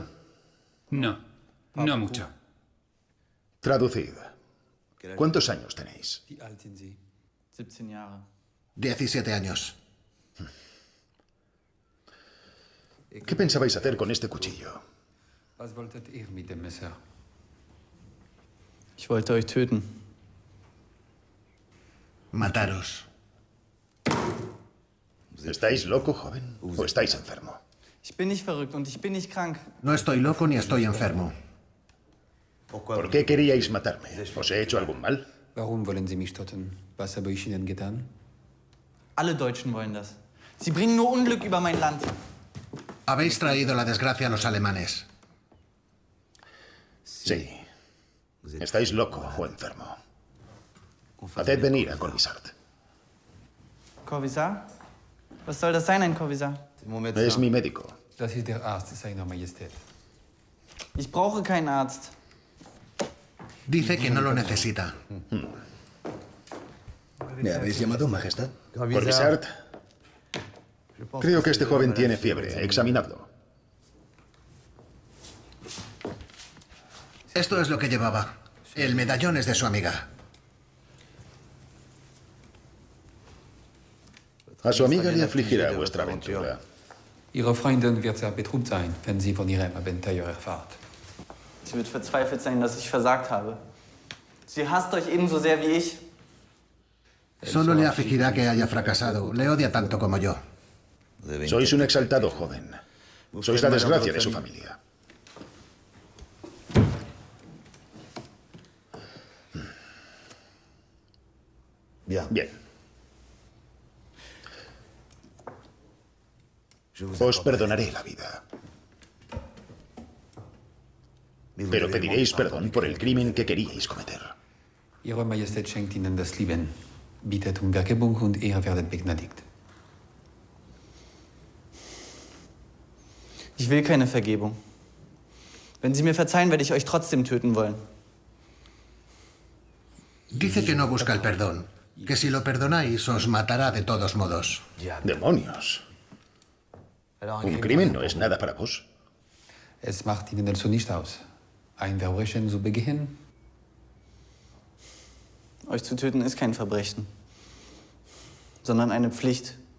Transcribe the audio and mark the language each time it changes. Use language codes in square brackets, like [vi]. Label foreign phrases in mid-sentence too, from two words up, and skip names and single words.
[es] No, no mucho. Traducid. ¿Cuántos años tenéis? 17 años. ¿Qué pensabais hacer con este cuchillo? [de] Ich wollte euch töten. [es] Mataros. ¿Estáis loco, joven? ¿O estáis enfermo? [de] Ich bin nicht verrückt und ich bin nicht krank. [es] No estoy loco ni estoy enfermo. ¿Por qué queríais matarme? ¿Os he hecho algún mal? [de] Warum wollen Sie mich töten? Was habe ich Ihnen getan? Alle Deutschen wollen das. Sie bringen nur Unglück über mein Land. [es] Habéis traído la desgracia a los alemanes. Sí. Estáis loco o enfermo. Haced venir a Corvisart. [de] Kommissar? Was soll das sein, ein Kommissar? [es] Es mi médico. [de] Das ist der Arzt, Seine Majestät. Ich brauche keinen Arzt. [es] Dice que no lo necesita. ¿Me habéis llamado, Majestad? Corvisart. Creo que este joven tiene fiebre. Examinadlo. Esto es lo que llevaba. El medallón es de su amiga. A su amiga le afligirá vuestra aventura. [de] Ihre Freundin wird sehr betrübt sein, wenn sie von Ihrem Abenteuer erfahrt. Sie wird verzweifelt sein, dass ich versagt habe. Sie hasst euch ebenso sehr wie ich. [es] Solo le afligirá que haya fracasado. Le odia tanto como yo. Sois un exaltado joven. Sois la desgracia de su familia. Bien. Os perdonaré la vida. Pero pediréis perdón por el crimen que queríais cometer. [de] Ihre Majestät schenkt Ihnen das Leben, bietet Vergebung und ihr werdet begnadigt. Ich will keine Vergebung. Wenn Sie mir verzeihen, werde ich euch trotzdem töten wollen. [es] Dice que no busca el perdón. Que si lo perdonáis, os matará de todos modos. ¡Demonios! Un crimen no es nada para vos. [de] Es macht Ihnen also nicht aus, ein Verbrechen zu begehen. Euch zu töten ist kein Verbrechen, sondern eine Pflicht.